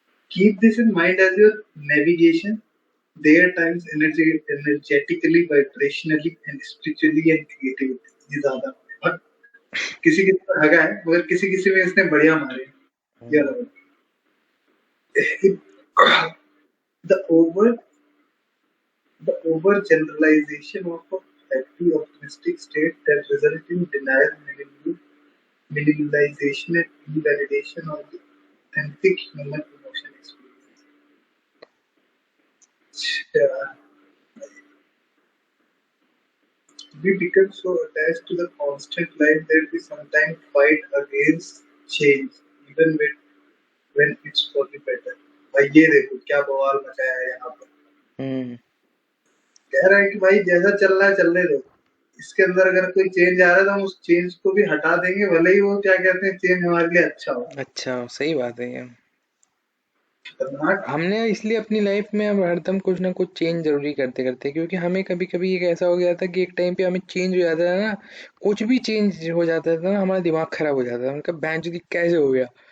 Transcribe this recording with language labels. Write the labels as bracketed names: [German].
[English] Keep this in mind as your navigation, there times energetically, vibrationally and spiritually and creativity। [Hindi] ये ज्यादा और किसी किसी में हगा है, मगर किसी किसी में इसने बढ़िया मारे। ये हम्म, अलग है। [English] the over the overgeneralization of a happy optimistic state that result in denial, minimalization and invalidation of the authentic human emotion experience। Yeah. We become so attached to the constant life that we sometimes fight against change, even when it's for the better। [Hindi] भाई ये देखो क्या बवाल मचाया है यहाँ पर। हम्म, कह रहा है कि भाई जैसा चल रहा है चलने दो, इसके अंदर अगर कोई चेंज आ रहा है तो हम उस चेंज को भी हटा देंगे, भले ही वो क्या कहते हैं चेंज हमारे लिए अच्छा हो। अच्छा, सही बात है ये। खतरनाक। हमने इसलिए अपनी लाइफ में अब हरदम कुछ ना कुछ चेंज जरूरी करते करते, क्योंकि हमें कभी कभी एक ऐसा हो गया था कि एक टाइम पे हमें चेंज हो जाता था ना, कुछ भी चेंज हो जाता था ना, हमारा दिमाग खराब हो जाता था, उनका बैंच कैसे हो गया।